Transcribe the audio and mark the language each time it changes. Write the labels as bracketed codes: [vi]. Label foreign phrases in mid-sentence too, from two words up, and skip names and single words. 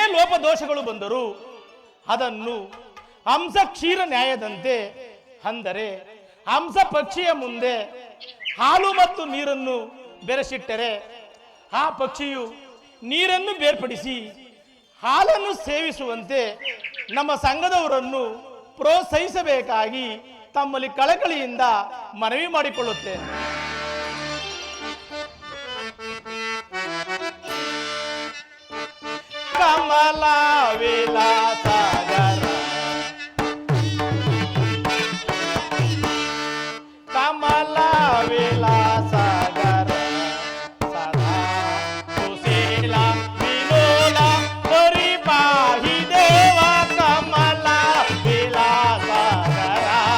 [kn] ಲೋಪದೋಷಗಳು ಬಂದರೂ ಅದನ್ನು ಹಂಸ ಕ್ಷೀರ ನ್ಯಾಯದಂತೆ, ಅಂದರೆ ಹಂಸ ಪಕ್ಷಿಯ ಮುಂದೆ ಹಾಲು ಮತ್ತು ನೀರನ್ನು ಬೆರೆಸಿಟ್ಟರೆ ಆ ಪಕ್ಷಿಯು ನೀರನ್ನು ಬೇರ್ಪಡಿಸಿ ಹಾಲನ್ನು ಸೇವಿಸುವಂತೆ ನಮ್ಮ ಸಂಘದವರನ್ನು ಪ್ರೋತ್ಸಾಹಿಸಬೇಕಾಗಿ ತಮ್ಮಲ್ಲಿ ಕಳಕಳಿಯಿಂದ ಮನವಿ ಮಾಡಿಕೊಳ್ಳುತ್ತೇನೆ. [sa] ಕಮಲ ವಿಲಾಸಗರ ಕಮಲ ವಿಲಾಸಗರ ಸದಾ ಸುಶೀಲ ವಿಲೋಲ ಪರಿಪಾಹಿ ದೇವ ಕಮಲ ವಿಲಾಸಗರ